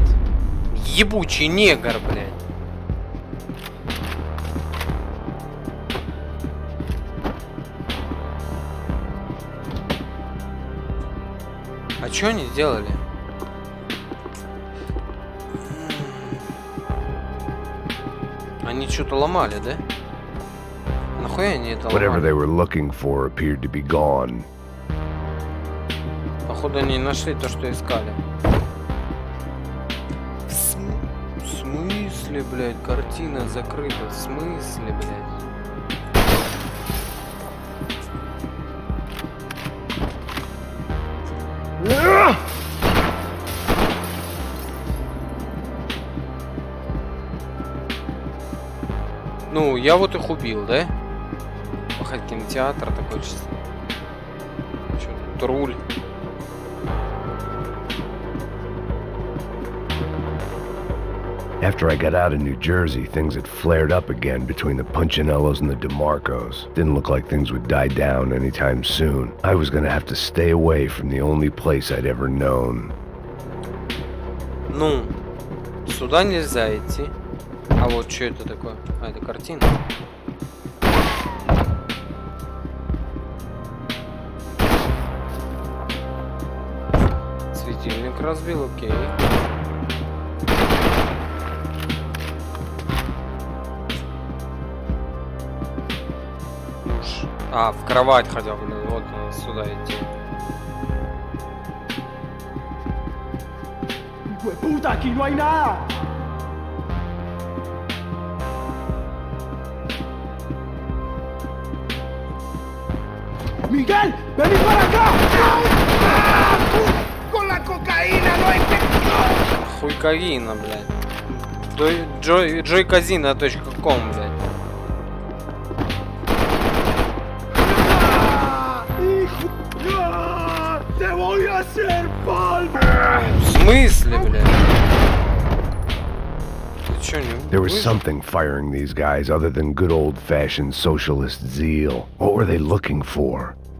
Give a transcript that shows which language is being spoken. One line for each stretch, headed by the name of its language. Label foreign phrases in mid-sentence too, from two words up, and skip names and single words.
Russian: Ебучий негр, блядь. А чё они сделали? Они что-то ломали, да? Нахуя они это
English: Whatever
Russian: ломали?
English: they were looking for appeared to be gone.
Russian: Походу они нашли то, что искали. В смысле, блядь? Картина закрыта. В смысле, блядь? Ну, я вот их убил, да? Пахать кинотеатр такой чисто. Чё тут руль?
English: After I got out of New Jersey, things had flared up again between the Punchinellos and the DeMarcos. Didn't look like things would die down anytime soon. I was gonna have to stay away from the only place I'd ever known.
Russian: Ну, сюда нельзя идти. А вот что это такое? А, это картина. Светильник разбил, окей. А, в кровать хотел бы, вот сюда идти.
Spanish: ¡Puta, aquí no hay nada! ¡Miguel! ¡Vení para acá! ¡Con la cocaína no hay que...
Russian: Хуйковина, блядь. Joycasino.com, блядь.
Spanish: ¡Te voy a hacer palmo!
Russian: В смысле, блядь? Ты чё, не...
English: There was something firing these guys other than good old-fashioned socialist zeal. What were they looking for?